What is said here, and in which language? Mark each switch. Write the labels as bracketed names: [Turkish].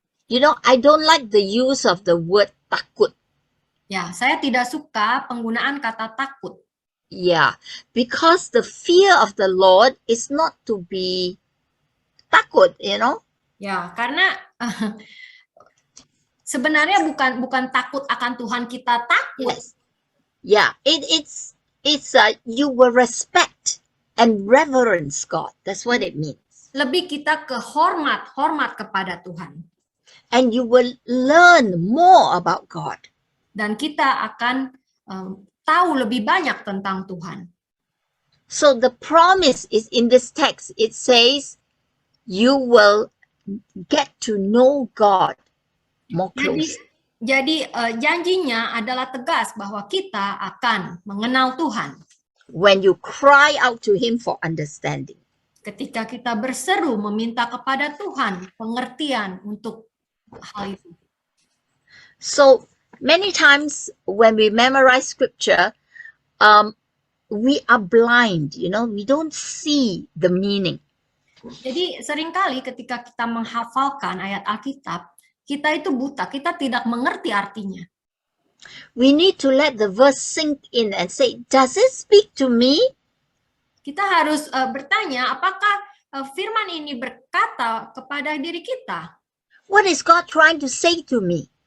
[English] You know, I don't like the use of the word takut. [Indonesian] Ya, saya tidak suka penggunaan kata takut. [English] Yeah, because the fear of the Lord is not to be takut, you know. [Indonesian] Ya, karena sebenarnya bukan takut akan Tuhan kita takut. [English] Yes. Yeah, it's you will respect and reverence God. That's what it means. [Indonesian] Lebih kita ke hormat kepada Tuhan. [English] And you will learn more about God. [Indonesian] Dan kita akan tahu lebih banyak tentang Tuhan. [English] So the promise is in this text. It says, you will get to know God more closely. [Indonesian] Jadi janjinya adalah tegas bahwa kita akan mengenal Tuhan [English] When you cry out to Him for understanding. [Indonesian] ketika kita berseru meminta kepada Tuhan pengertian untuk hal itu. [English] So many times when we memorize scripture, we are blind, we don't see the meaning. [Indonesian] Jadi seringkali ketika kita menghafalkan ayat Alkitab, kita itu buta, kita tidak mengerti artinya. [English] We need to let the verse sink in and say, does it speak to me? [Indonesian] Kita harus bertanya, apakah firman ini berkata kepada diri kita? [English] What is God trying to say to me?